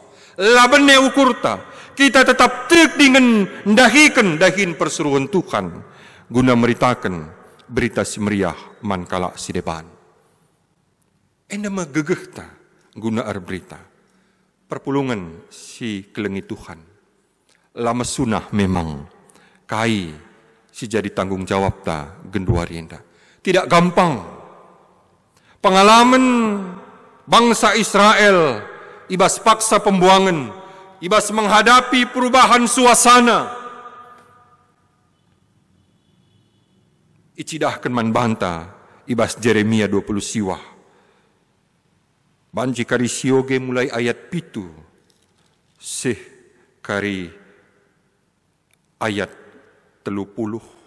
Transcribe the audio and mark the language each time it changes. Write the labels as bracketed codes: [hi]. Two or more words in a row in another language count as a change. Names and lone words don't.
[btx] Labene ukurta kita tetap tek dengan dahin perseruan Tuhan guna meritakan berita si meriah mankala si depan. Enda magegehta guna berita. Perpulungan si kelengi Tuhan. Lama sunah memang kai si jadi [id] tanggung jawab [btx] ta genduari enda. [id] Tidak gampang. Pengalaman bangsa Israel [btx] ibas paksa pembuangan, ibas [id] menghadapi perubahan suasana. [btx] Icidahkan manbanta ibas Jeremia 20 siwah. Banji kari sioge mulai ayat 7 sih kari ayat 30.